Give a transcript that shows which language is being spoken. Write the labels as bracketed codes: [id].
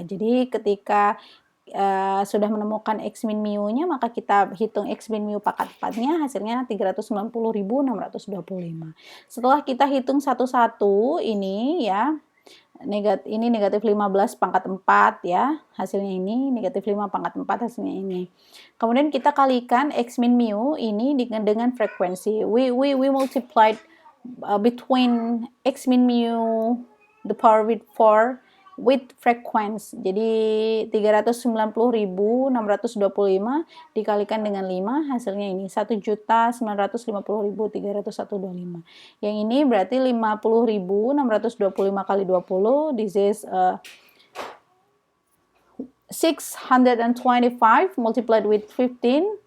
[id] Jadi ketika sudah menemukan x min mu-nya, maka kita hitung x min mu pangkat 4-nya, hasilnya 390.625. Setelah kita hitung satu-satu ini ya, ini negatif 15 pangkat 4 ya, hasilnya ini negatif 5 pangkat 4 hasilnya ini. Kemudian kita kalikan x min mu ini dengan frekuensi. [en] We multiplied between x min mu the power with 4 with frequency. [id] Jadi 390.625 dikalikan dengan 5, hasilnya ini 1.950.325. Yang ini berarti 50.625 kali 20, [en] this is 625 multiplied with 15.